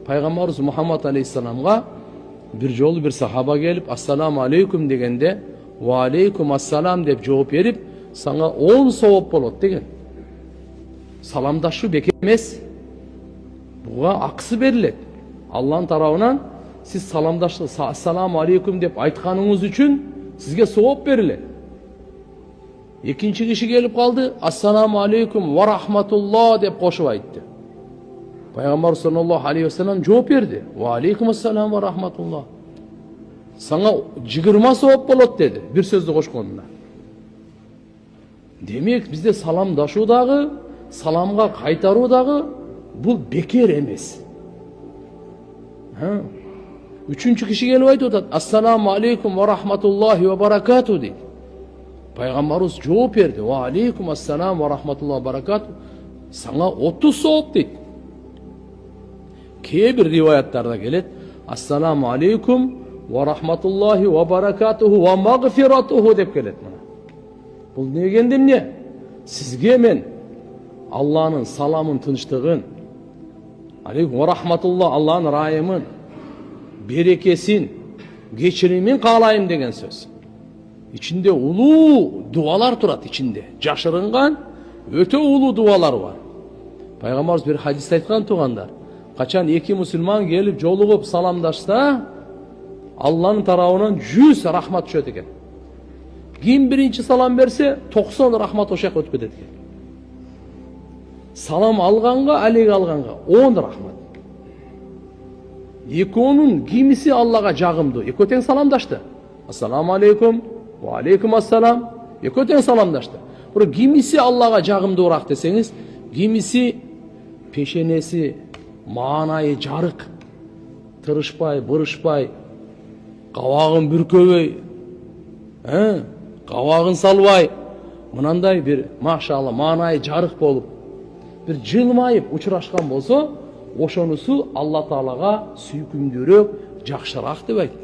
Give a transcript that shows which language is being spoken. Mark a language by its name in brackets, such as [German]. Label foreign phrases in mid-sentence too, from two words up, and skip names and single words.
[Kyrgyz] Пайгамбарыбыз Мухаммад алейхиссаламга bir жолу bir сахаба келип, [Arabic] السلام عليكم [Kyrgyz] дегенде, [Arabic] وعليكم السلام [Kyrgyz] деп жооп берип, сага 10 сауап болот деген. Саламдашу бекер эмес. Буга акысы берилет. Аллахтын тарабынан сиз саламдашы [Arabic] السلام عليكم [Kyrgyz] деп айтканыңыз үчүн сизге сауап берилет. Экинчи киши келип калды, [Arabic] السلام عليكم ورحمة الله [Kyrgyz] деп кошуп айтты. Пайгамбар [Arabic] صلى الله عليه وسلم [Kyrgyz] жооп берди. [Arabic] وعليكم السلام ورحمة الله. [Kyrgyz] Сага 20 сауап болот деди, бир сөздү кошконда. Демек, бизде саламдашуу дагы, саламга кайтаруу дагы бул бекер эмес. Үчүнчү киши келип айтып атат, [Arabic] السلام عليكم ورحمة الله وبركاته [Kyrgyz] дейт. Пайгамбарыбыз жооп берди. [Arabic] وعليكم السلام ورحمة الله وبركاته. [Kyrgyz] Сага 30 сауап дейт. Кээ бир риваяттарда келет, [Arabic] السلام عليكم ورحمة الله وبركاته ومغفرته [Kyrgyz] деп келет. Бул не дегенде эмне? Сизге мен Аллахнын саламын, тынчтыгын, [Arabic] عليكم ورحمة الله, [Kyrgyz] Аллахнын райымын, берекесин, кечиримин каалайм деген сөз. Ичинде улуу дуалар турат ичинде. Жашырынган өтө улуу дуалар бар. Пайгамбарыбыз bir hadiste айткан тугандар. Качан эки мусулман келип жолугуп саламдашса, Аллахнын тарабынан 100 рахмат түшөт экен. Ким биринчи салам берсе, 90 рахмат ошак өтүп кетет экен. Салам алганга, алеги алганга 10 рахмат. Экөөнүн кимиси Аллага жагымдуу. Экөө тең саламдашты. [Arabic] السلام عليكم، وعليكم السلام. [Kyrgyz] Экөө тең саламдашты. Бирок кимиси Аллага жагымдуураак десеңиз, кимиси пешенеси маанайы жарык, тырышпай, бырышпай, кабагын бүркөбөй, кабагын салбай, мынандай бир машалла маанайы жарык болуп, бир жылмайып учурашкан болсо, ошонусу Алла Таалага сүйкүмдүүрөөк, жакшыраак деп айтты.